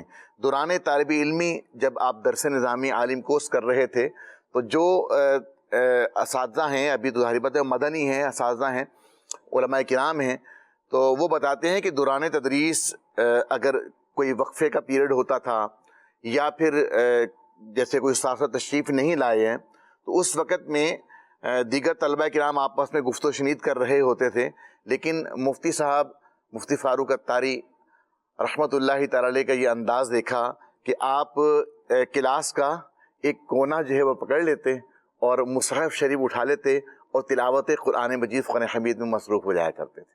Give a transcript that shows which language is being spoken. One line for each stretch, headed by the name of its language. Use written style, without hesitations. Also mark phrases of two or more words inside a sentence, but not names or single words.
Urdu: دوران طالب علمی جب آپ درس نظامی عالم کورس کر رہے تھے تو جو اساتذہ ہیں، ابھی تو ظاہر بات ہے مدنی ہیں، اساتذہ ہیں، علماء کرام ہیں، تو وہ بتاتے ہیں کہ دوران تدریس اگر کوئی وقفے کا پیریڈ ہوتا تھا یا پھر جیسے کوئی استاد تشریف نہیں لائے ہیں تو اس وقت میں دیگر طلبہ کرام آپس میں گفت و شنید کر رہے ہوتے تھے، لیکن مفتی صاحب مفتی فاروق اتاری رحمۃ اللہ تعالی علیہ کا یہ انداز دیکھا کہ آپ کلاس کا ایک کونا جو ہے وہ پکڑ لیتے اور مصحف شریف اٹھا لیتے اور تلاوت قرآن مجید فرقان حمید میں مصروف ہو جایا کرتے تھے.